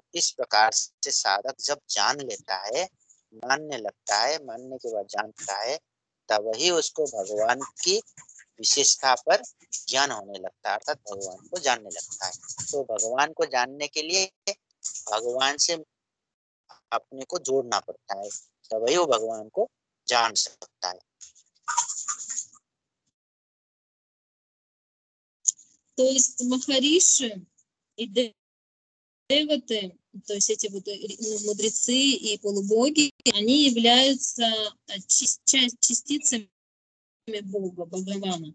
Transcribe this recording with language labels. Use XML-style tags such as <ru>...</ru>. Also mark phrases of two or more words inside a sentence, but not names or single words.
<hi>इस प्रकार से साधक जब जान लेता है, मानने लगता है, मानने के बाद जानता है, तब ही उसको भगवान की विशेषता पर ज्ञान होने लगता है, अर्थात भगवान को जानने लगता है। तो भगवान को जानने के लिए भगवान से अपने को जोड़ना पड़ता है, तभी वो भगवान को जान सकता है।</hi> <ru>То есть Махариши и деваты, то есть эти вот мудрецы и полубоги, они являются частицами Бога, Бхагавана.</ru>